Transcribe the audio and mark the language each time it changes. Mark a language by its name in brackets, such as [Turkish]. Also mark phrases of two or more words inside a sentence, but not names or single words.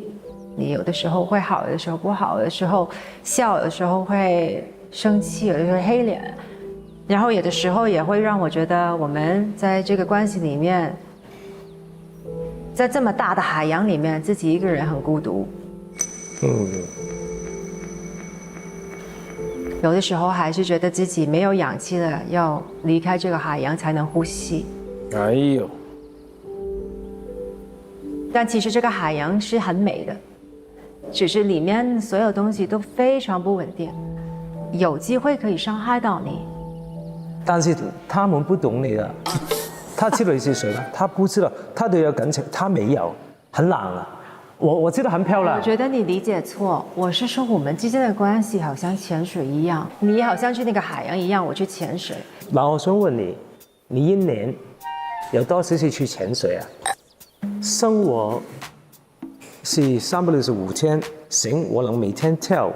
[Chinese] 你有的時候會好，有的時候不好，有的時候笑，有的時候會生氣，有的時候黑臉，然後有的時候也會讓我覺得我們在這個關係裡面，在這麼大的海洋裡面，自己一個人很孤獨。有的時候還是覺得自己沒有氧氣了，要離開這個海洋才能呼吸。哎呦！但其實這個海洋是很美的。只是裡面所有東西都非常不穩定，有機會可以傷害到你。但是他們不懂你的，他知道你是誰嗎？他不知道，他對有感情，他沒有，很冷啊。我知道很漂亮。我覺得你理解錯，我是說我們之間的關係好像潛水一樣，你好像去那個海洋一樣，我去潛水。那我想問你，你一年有多少次去潛水啊？生活是365天，行，我能每天跳。